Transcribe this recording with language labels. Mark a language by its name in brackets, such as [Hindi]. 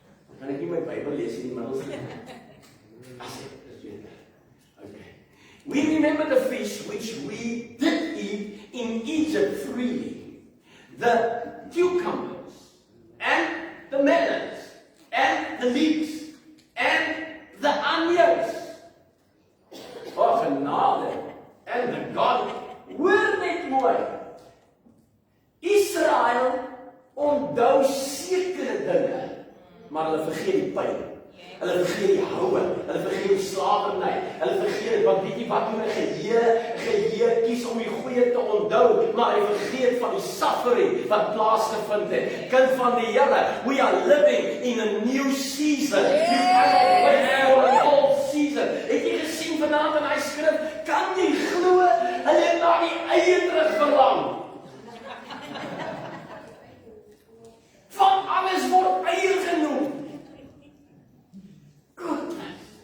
[Afrikaans] Dan kan ek nie my Bybel lees in die middels nie. [English] Okay. We remember the fish which we did eat in Egypt freely. The cucumbers and the melons and the leeks and the onions. [Afrikaans] Oh, genade. [English] And the God. [Afrikaans] Hoor net mooi. Israel onthou sekere dinge, maar hulle vergeet die pyn. Hulle vergeet die houe, hulle vergeet die slawerny, hulle vergeet wat weet jy wat doen 'n geheue kies om die goeie te onthou, maar hy vergeet van die suffering wat plaasgevind het. Kind van die Here, [English] we are living in a new season. You cannot wait for an old season. [Afrikaans] Het jy gesien vanaand in hy skrif, kan jy glo, hulle het na die eie terug verlang. Van alles word eie genoem. [English] Goodness.